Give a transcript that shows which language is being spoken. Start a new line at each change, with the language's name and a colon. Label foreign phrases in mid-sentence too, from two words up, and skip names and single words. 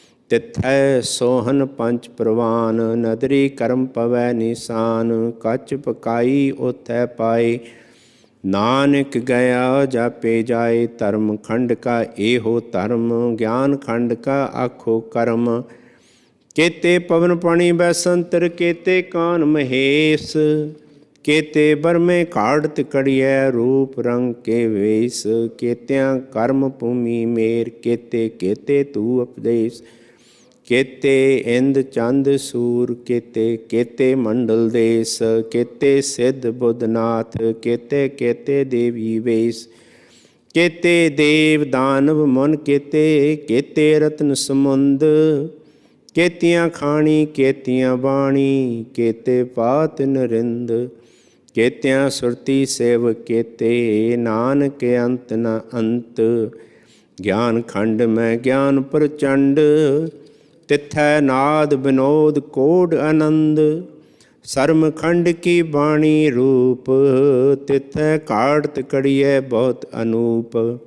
Punjabi: ਤਿਥੈ ਸੋਹਨ ਪੰਚ ਪ੍ਰਵਾਨ, ਨਦਰੀ ਕਰਮ ਪਵੈ ਨਿਸ਼ਾਨ, ਕੱਚ ਪਕਾਈ ਉਥੈ ਪਾਏ, ਨਾਨਕ ਗਿਆ ਜਾਪੇ ਜਾਏ, ਧਰਮ ਖੰਡ ਕਾ ਇਹੋ ਧਰਮ, ਗਿਆਨ ਖੰਡ ਕਾ ਆਖੋ ਕਰਮ, ਕੇਤੇ ਪਵਣ ਪਾਣੀ ਬੈਸੰਤਰ, ਕੇਤੇ ਕਾਨ ਮਹੇਸ, ਕੇਤੇ ਬਰਮੇ ਕਾੜ੍ਹਤ ਕੜੀਆ, ਰੂਪ ਰੰਗ ਕੇ ਵੇਸ, ਕੇਤੀਆ ਕਰਮ ਭੂਮਿ ਮੇਰ, ਕੇਤੇ ਕੇਤੇ ਤੂ ਉਪਦੇਸ, ਕੇਤੇ ਇੰਦ ਚੰਦ ਸੂਰ, ਕੇਤੇ ਕੇਤੇ ਮੰਡਲ ਦੇਸ, ਕੇਤੇ ਸਿਧ ਬੁਧਨਾਥ, ਕੇਤੇ ਕੇਤੇ ਦੇਵੀ ਵੇਸ, ਕੇਤੇ ਦੇਵ ਦਾਨਵ ਮਨ, ਕੇਤੇ ਕੇਤੇ ਰਤਨ ਸਮੁੰਦ, ਕੇਤੀਆ ਖਾਣੀ ਕੇਤੀਆ ਬਾਣੀ, ਕੇਤੇ ਪਾਤ ਨਰਿੰਦ, ਕੇਤੀਆ ਸੁਰਤੀ ਸੇਵ, ਕੇਤੇ ਨਾਨਕ ਅੰਤ ਨ ਅੰਤ, ਗਿਆਨ ਖੰਡ ਮਹਿ ਗਿਆਨ ਪਰਚੰਡ, ਤਿਥੈ ਨਾਦ ਬਿਨੋਦ ਕੋਡ ਅਨੰਦ, ਸਰਮ ਖੰਡ ਕੀ ਬਾਣੀ ਰੂਪ, ਤਿਥੈ ਕਾੜ੍ਹਤ ਕੜੀਏ ਬਹੁਤ ਅਨੂਪ,